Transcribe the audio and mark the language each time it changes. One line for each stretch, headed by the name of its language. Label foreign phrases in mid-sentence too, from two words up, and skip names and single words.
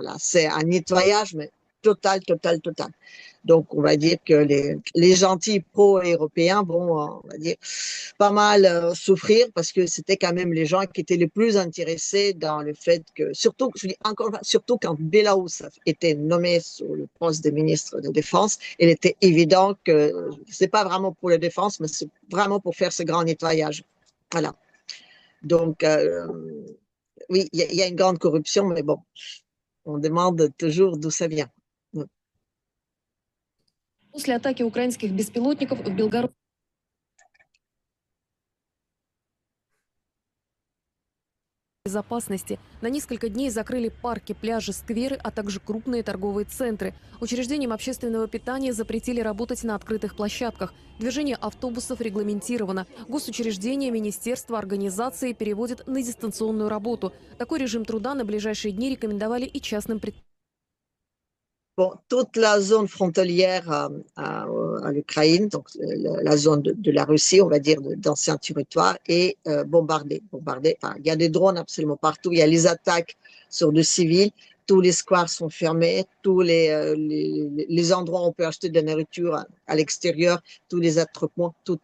French: Là, c'est un nettoyage, mais total. Donc, on va dire que les gentils pro-européens vont, on va dire, pas mal souffrir parce que c'était quand même les gens qui étaient les plus intéressés dans le fait que, surtout quand Bélarousse était nommé sur le poste de ministre de Défense, il était évident que c'est pas vraiment pour la défense, mais c'est vraiment pour faire ce grand nettoyage. Voilà. Donc, oui, il y a une grande corruption, mais bon, on demande toujours d'où ça vient.
Russian: После атаки украинских беспилотников в Белгородской безопасности на несколько дней закрыли парки, пляжи, скверы, а также крупные торговые центры. Учреждениям общественного питания запретили работать на открытых площадках. Движение автобусов регламентировано. Госучреждения, министерства, организации переводят на дистанционную работу. Такой режим труда на ближайшие дни рекомендовали и частным предприятиям.
French: Bon, toute la zone frontalière à l'Ukraine, donc la zone de la Russie, on va dire, d'anciens territoires, est bombardée. Enfin, il y a des drones absolument partout. Il y a les attaques sur des civils. Tous les squares sont fermés. Tous les endroits où on peut acheter de la nourriture à l'extérieur, tous les attroupements, tout.